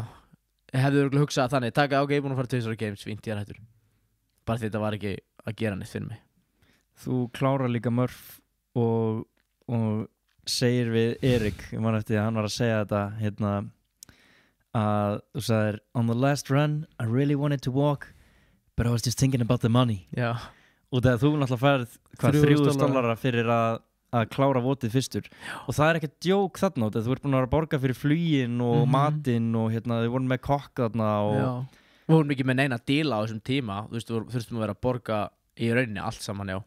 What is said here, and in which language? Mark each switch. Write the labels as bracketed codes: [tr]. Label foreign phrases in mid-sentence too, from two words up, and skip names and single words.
[is] Ég hefði örugglega hugsað þannig, taka, ok, ég er búin að fara 2 ára games, fínt, ég er hættur. Bara því þetta var ekki að gera neitt fyrir mig. Þú klárar líka Murph og segir við Erik, ég man eftir að hann var að segja þetta, hérna, að þú sagðir, [en] on the last run, I really wanted to walk, but I was just thinking about the money. [is] Já. Og þegar þú náttúrulega færð $3,000 fyrir að klára votið fyrstur. Já. Og það er ekkert djók þarna, þú ert búin að vera að borga fyrir fluginn og matinn og hérna, þið voru með kokk þarna og... Já. Við vorum ekki með neina díla á þessum tíma, þú veist, þú þurftum að vera að borga í rauninni allt saman, já.